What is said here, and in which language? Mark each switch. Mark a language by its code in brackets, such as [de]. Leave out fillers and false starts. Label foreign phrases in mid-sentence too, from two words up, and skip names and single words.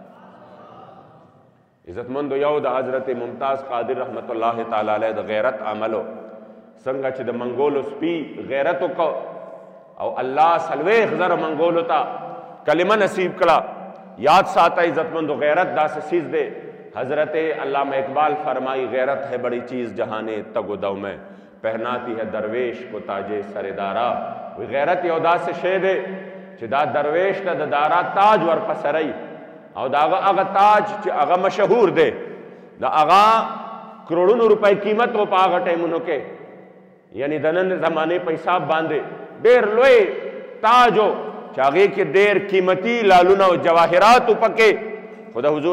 [ps] عزتمندو یو د حضرت ممتاز قادر [ar] رحمت الله تعالی علیه [ps] د غیرت عملو څنګه چې د منګولو سپي غیرت وکړو او الله څلوېښت زره منګولو ته کلمه نصیب کړه یاد ساته عزتمندو غیرت داسې چیز دی حضرت علامہ اقبال [ur] فرمائی غیرت ہے بڑی چیز جہاں تگ و دو میں پہناتی ہے درویش کو تاج سردارا [ps] غیرت یو داسې شی دی چې دا درویش ته د دارا تاج ورپسروي او د هغه تاج چې هغه مشهور دی د هغه کروڑونو روپۍ قیمت و په هغه ټایمونو کې یعنی د نن زمانې په حساب باندې ډېر لوی تاج و چې هغې کې ډېر قیمتي لالونه او جواهرات و پکې خو د حضور